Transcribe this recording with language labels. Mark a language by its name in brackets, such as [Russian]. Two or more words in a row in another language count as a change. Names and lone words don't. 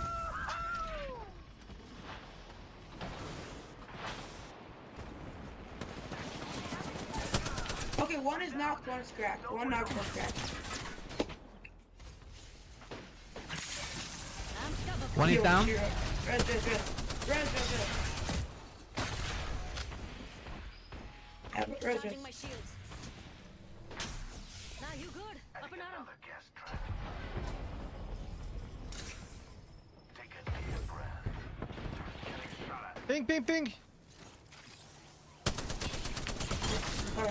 [English] Okay, one is knocked, one is cracked. One knocked, one cracked. I'm cover for One is Yo, down. Tiiroj. Res, res, res. Res, res, res. Yeah, res, res. charging my shields. Now you good? Up Adding and at 'em. another gas trap. Take a deep breath. Getting shot at. Ping, ping, ping. Alright.